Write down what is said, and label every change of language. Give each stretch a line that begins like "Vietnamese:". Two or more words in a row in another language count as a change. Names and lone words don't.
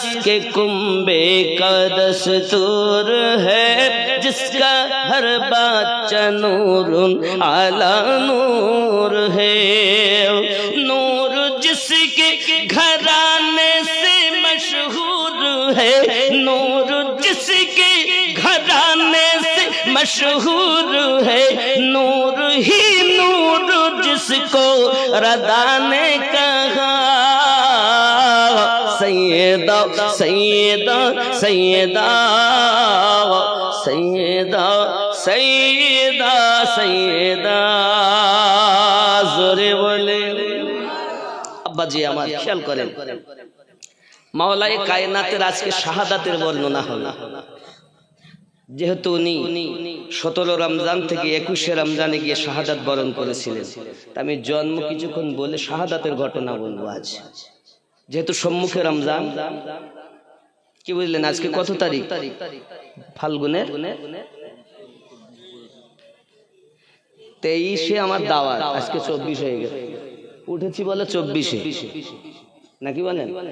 Urdu: کے کنبے کا دستور ہے جس کا ہر بچہ نور علی نور ہے نور جس کے گھرانے سے مشہور ہے نور جس کے گھرانے سے مشہور ہے نور ہی نور جس کو ردا نے کہا سیدہ سیدہ سیدہ سیدہ سیدہ سیدہ زورے بولے ابا جی
Bangla: আমার খেয়াল করেন মাওলাই কায়নাতের আজকে শাহাদাতের বর্ণনা হলো যেহেতু উনি 17 রমজান থেকে 21 রমজানে গিয়ে শাহাদাত বরণ করেছিলেন আমি জন্ম কিছুক্ষণ বলে শাহাদাতের ঘটনা বলবো আজ যেহেতু সম্মুখে রমজান কি বুঝলেন আজকে কত তারিখ ফাল্গুনের 23-এ আমার দাওয়াত আজকে 24 হয়ে গেছে উঠেছি বলে 24-এ নাকি বলেন